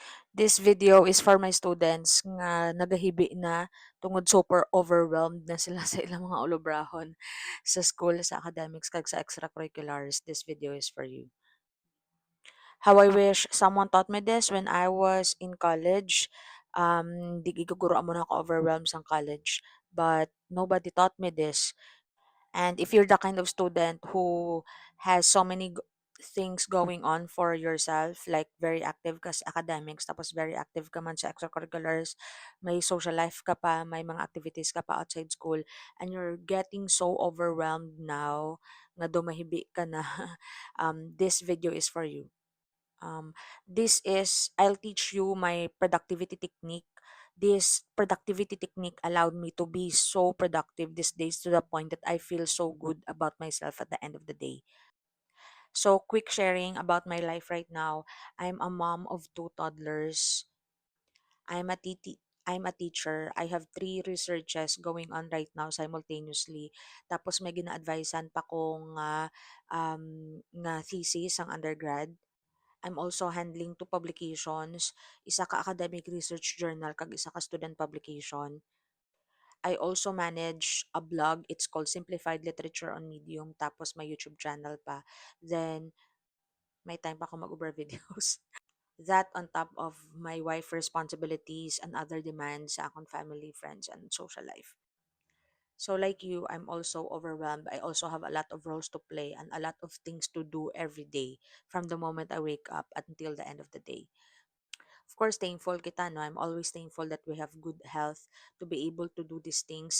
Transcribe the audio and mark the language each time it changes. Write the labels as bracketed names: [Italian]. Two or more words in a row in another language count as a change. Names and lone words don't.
[English] This video is for my students [Hiligaynon] nga nagahibi na tungod [English] super overwhelmed [Hiligaynon] na sila sa ilang mga ulobrahon sa school, sa academics, kag sa extracurriculars. [English] This video is for you. How I wish someone taught me this when I was in college. [Hiligaynon] Di giguguro mo na ako overwhelmed sa college, [English] but nobody taught me this. And if you're the kind of student who has so many things going on for yourself, like very active [Hiligaynon] ka sa academics, tapos very active ka man sa extracurriculars, may social life ka pa, may mga activities ka pa [English] outside school, and you're getting so overwhelmed now, [Hiligaynon] nga dumahibi ka na, [English] this video is for you. I'll teach you my productivity technique. This productivity technique allowed me to be so productive these days to the point that I feel so good about myself at the end of the day. So, quick sharing about my life right now. I'm a mom of two toddlers. I'm a I'm a teacher. I have three researches going on right now simultaneously. [Hiligaynon] Tapos may gina-advisean pa kong nga thesis ang undergrad. [English] I'm also handling two publications, [Hiligaynon] isa ka [English] academic research journal [Hiligaynon] kag isa ka [English] student publication. I also manage a blog, it's called Simplified Literature on Medium, [Hiligaynon] tapos may YouTube channel pa. Then, may time pa ako mag-over videos. [English] That on top of my wife responsibilities and other demands [Hiligaynon] sa akong [English] family, friends, and social life. So like you, I'm also overwhelmed. I also have a lot of roles to play and a lot of things to do every day from the moment I wake up until the end of the day. Of course, [Hiligaynon] thankful kita, no? [English] I'm always thankful that we have good health to be able to do these things.